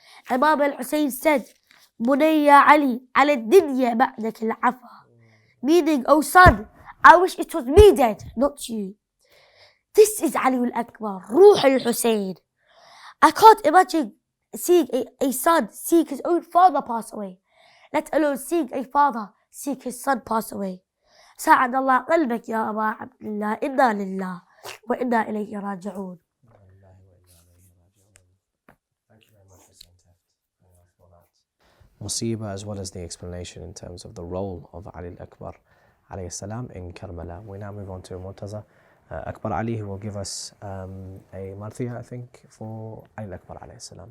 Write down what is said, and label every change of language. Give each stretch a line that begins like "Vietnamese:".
English: Imam al-Hussein said,
Arabic: Bunayya Ali, ala dunya ba'dak al-afa,
English: meaning, oh son, I wish it was me dead, not you. This is Ali al-Akbar, Ruh al-Hussein. I can't imagine seeing a son seeing his own father pass away, let alone seeing a father seeing his son pass away.
Arabic: ساعد الله قلبك يا أبا عبد الله إنا لله وإنا إليه راجعون.
English: Thank you very much, Hussein for that Musiba, as well as the explanation in terms of the role of Ali al-Akbar alayhi salam in Karbala. We now move on to Murtaza Akbar Ali, who will give us a marthiyah, I think, for Ali al-Akbar alayhi salam.